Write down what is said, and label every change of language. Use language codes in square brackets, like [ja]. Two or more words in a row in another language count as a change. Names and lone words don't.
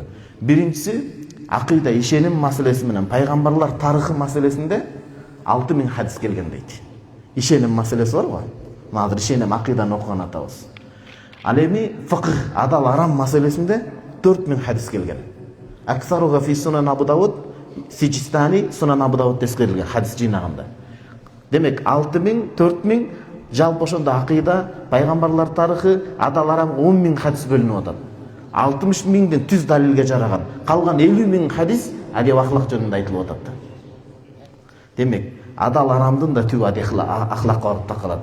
[ky] Биринчиси акыйда, ишеним маселеси менен пайгамбарлар тарыхы маселесинде 6 миң хадис келген дейт. Ишеним маселеси бар го. Азыр ишеним акыйданы окуган атабыз. Ал эми фикх, адал арам маселесинде 4 миң хадис келген. [ar] أكثرها في [ky] Сунан Абу Дауд, Сиджистани Сунан Абу Дауд тескерилген хадис жыйнагында. Демек 6 миң, 4 миң, жалпы ошондо акыйда, пайгамбарлар тарыхы, адал арам 10 миң хадис бөлүнүп атат. 60 миңден түз далилге жараган. Калган 50 миң хадис адеп ахлак жөнүндө айтылып атат. Демек, адал арамдын да түбү адеп ахлакка барып такалат.